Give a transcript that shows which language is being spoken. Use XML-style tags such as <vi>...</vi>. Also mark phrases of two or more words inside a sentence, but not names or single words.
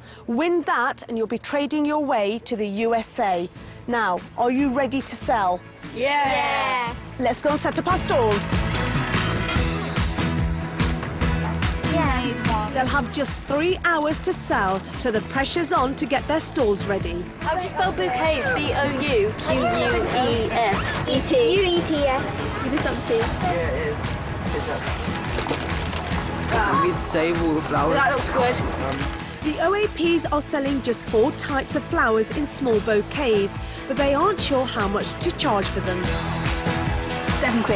<en>Win that and you'll be trading your way to the USA. Now, are you ready to sell? Yeah! Let's go and set up our stalls. They'll have just 3 hours to sell, so the pressure's on to get their stalls ready. How do you spell bouquets? B-O-U-Q-U-E-S. E-T. U-E-T-S. You can stop the T. Yeah, it is. Is that? We'd save all the flowers. That looks good. The OAPs are selling just 4 types of flowers in small bouquets, but they aren't sure how much to charge for them. £7.</en>